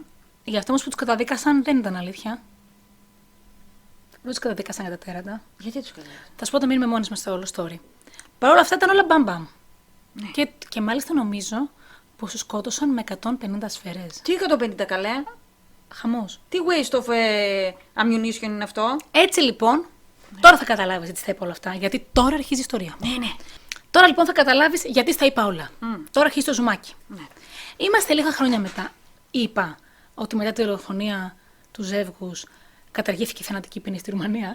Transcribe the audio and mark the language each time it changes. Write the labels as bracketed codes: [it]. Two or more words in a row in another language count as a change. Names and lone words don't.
[el] Γι' αυτό όμως που τους καταδίκασαν δεν ήταν αλήθεια. Δεν τους καταδίκασαν για τα τέρατα. Γιατί τους καταδίκασαν. Θα σου πω όταν μείνουμε μόνοι μας στο όλο story. Παρ' όλα αυτά ήταν όλα μπαμπαμ. Και μάλιστα νομίζω πως τους σκότωσαν με 150 σφαίρες. Τι 150 καλέ. Χαμός. Τι [en] waste of ammunition [el] είναι αυτό. Έτσι λοιπόν, Τώρα θα καταλάβεις γιατί στα είπα όλα αυτά. Γιατί τώρα αρχίζει η ιστορία. Ναι. Τώρα λοιπόν θα καταλάβεις γιατί στα είπα όλα. Τώρα αρχίζει το ζουμάκι. Ναι. Είμαστε λίγα χρόνια μετά. Είπα ότι μετά τη δολοφονία του ζεύγους καταργήθηκε η θανατική ποινή στη Ρουμανία.